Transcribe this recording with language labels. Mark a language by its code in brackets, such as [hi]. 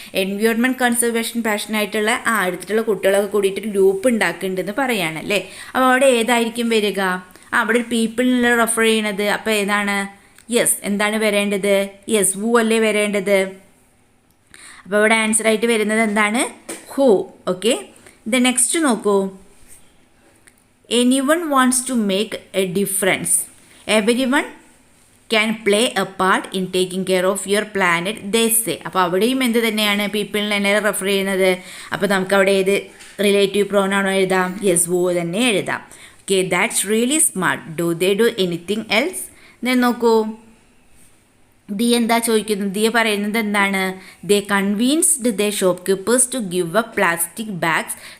[ml] Environment conservation പാഷനായിട്ടുള്ള അടുത്തിട്ടുള്ള കുട്ടികളൊക്കെ കൂടിയിട്ട് group ഉണ്ടാക്കുന്നുണ്ടെന്ന് പറയുകയാണല്ലേ. അപ്പോൾ അവിടെ ഏതായിരിക്കും വരിക? അവിടെ ഒരു പീപ്പിളിനുള്ള റെഫർ ചെയ്യണത്. അപ്പോൾ ഏതാണ്? യെസ്, എന്താണ് വരേണ്ടത്? യെസ്, വൂ അല്ലേ വരേണ്ടത്. അപ്പോൾ ഇവിടെ ആൻസർ ആയിട്ട് വരുന്നത് എന്താണ്? ഹൂ. ഓക്കെ, ദ നെക്സ്റ്റ് നോക്കൂ. [en] Anyone wants to make a difference. Everyone can play a part in taking care of your planet, they say. [ml] അപ്പോൾ അവിടെയും എന്ത് തന്നെയാണ്? പീപ്പിളിനെ തന്നെ റെഫർ ചെയ്യുന്നത്. അപ്പോൾ നമുക്ക് അവിടെ ഏത് റിലേറ്റീവ് പ്രോനൗൺ എഴുതാം? യെസ്, വൂ തന്നെ എഴുതാം. [en] Okay, that's really smart. Do they do anything else? [ml] Then നോക്കൂ, ദിയ എന്താ ചോദിക്കുന്നത്? ദിയ പറയുന്നത് എന്താണ്? [en] They convinced the shopkeepers to give up plastic bags.